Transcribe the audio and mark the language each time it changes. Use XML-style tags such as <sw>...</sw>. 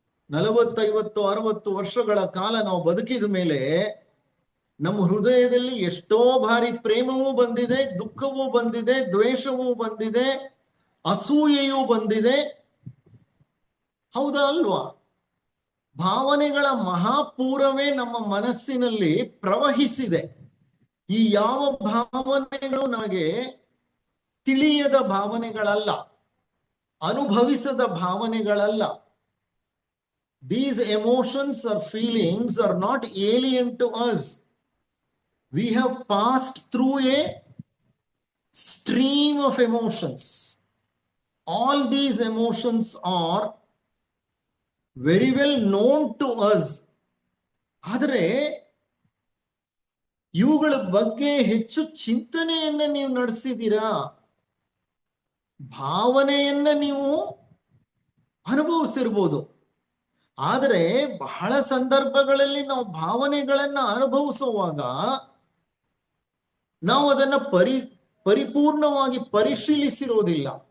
<kn>40, 50, 60 ವರ್ಷಗಳ ಕಾಲ ನಾವು ಬದುಕಿದ ಮೇಲೆ ನಮ್ಮ ಹೃದಯದಲ್ಲಿ ಎಷ್ಟೋ ಬಾರಿ ಪ್ರೇಮವೂ ಬಂದಿದೆ, ದುಃಖವೂ ಬಂದಿದೆ, ದ್ವೇಷವೂ ಬಂದಿದೆ, ಅಸೂಯೆಯೂ ಬಂದಿದೆ. ಹೌದಾ ಅಲ್ವಾ? ಭಾವನೆಗಳ ಮಹಾಪೂರವೇ ನಮ್ಮ ಮನಸ್ಸಿನಲ್ಲಿ ಪ್ರವಹಿಸಿದೆ. ಈ ಯಾವ ಭಾವನೆಗಳು ನಮಗೆ ತಿಳಿಯದ ಭಾವನೆಗಳಲ್ಲ, ಅನುಭವಿಸದ ಭಾವನೆಗಳಲ್ಲ.</kn> <en>These emotions or feelings are not alien to us. We have passed through a stream of emotions. All these emotions are very well known to us.</en> <kn>ಆದರೆ ಇವುಗಳ ಬಗ್ಗೆ ಹೆಚ್ಚು ಚಿಂತನೆಯನ್ನ ನೀವು ನಡೆಸಿದ್ದೀರಾ? ಭಾವನೆಯನ್ನ ನೀವು ಅನುಭವಿಸಿರ್ಬೋದು, ಆದರೆ ಬಹಳ ಸಂದರ್ಭಗಳಲ್ಲಿ ನಾವು ಭಾವನೆಗಳನ್ನ ಅನುಭವಿಸುವಾಗ ನಾವು ಅದನ್ನ ಪರಿಪೂರ್ಣವಾಗಿ ಪರಿಶೀಲಿಸಿರೋದಿಲ್ಲ.</kn>